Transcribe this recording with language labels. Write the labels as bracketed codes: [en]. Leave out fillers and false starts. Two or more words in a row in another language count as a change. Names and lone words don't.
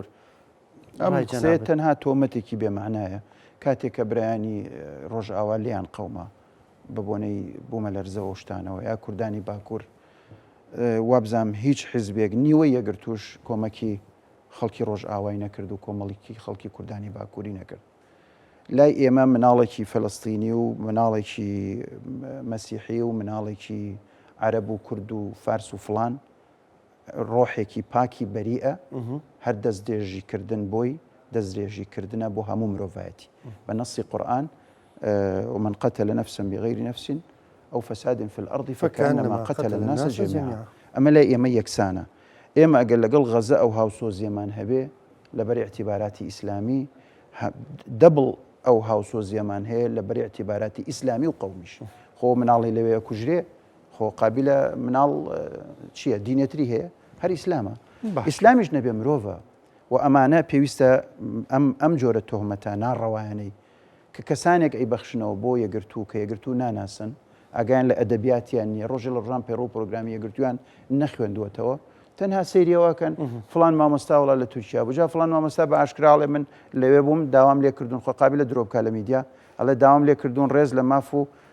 [ckb] ئەم قسەیە تەنها تۆمەتێکی بێمانایە کاتێک کە برایانی ڕۆژئاوا لیان قەومە ببوونەی بوومە لەرزەوە شتانەوە یا کوردانی باکوور وابزانام هیچ حیزبێک نیوەی یەگرتوش کۆمەکی خەڵکی ڕۆژئاوای نەکرد و کۆمەڵێکی خەڵکی کوردانی باکووری نەکرد لای ئێمە مناڵێکی فەلەستینی و مناڵێکی مەسیحی و مناڵێکی عەرەب و کورد و فارس و فڵان ڕۆحێکی پاکی بەریئە هەر دەستدرێژیکردن بۆی دەستدرێژیکردنە بۆ هەموو مرۆڤایەتی بە نەسی قورئان [ar] ومن قتل نفسا بغير نفس أو فساد في الأرض فكأنما قتل الناس جميعا [ckb] ئەمە لای ئێمە یەکسانە ئێمە ئەگەر لەگەڵ غەزە ئەو هاوسۆزیەمان هەبێ لەبەر اعتیباراتی ئیسلامی دەبڵ ئەو هاوسۆزیەمان هەیە لە بەری اعتیباراتی ئیسلامی و قەومیش خۆ مناڵی لەوەیە کوژرێ خۆ قابلە مناڵ چییە دینێتری هەیە هەر ئیسلامە ئیسلامیش نەبێ مرۆڤە و ئەمانە پێویستە ئەم جۆرە تۆهمەتە ناڕەوایانەی کە کەسانێک ئەی بەخشنەوە بۆ یەگرتوو کە یەگرتوو ناناسن ئاگیان لە ئەدەبیاتیان نیە ڕۆژێ لە ڕام پێڕۆ پرۆگرامی یەگرتویان نەخوێندووەتەوە تەنها سەیریەوەکەن فلان مامۆستا وڵا لە تورکیا بجا فلان مامۆستا بە ئاشکراڵێ من لەوێ بووم داوام لێکردون خۆ قابلە درۆبکە لە میدیا ئەڵێ داوام لێکردون ڕێز لە ماف و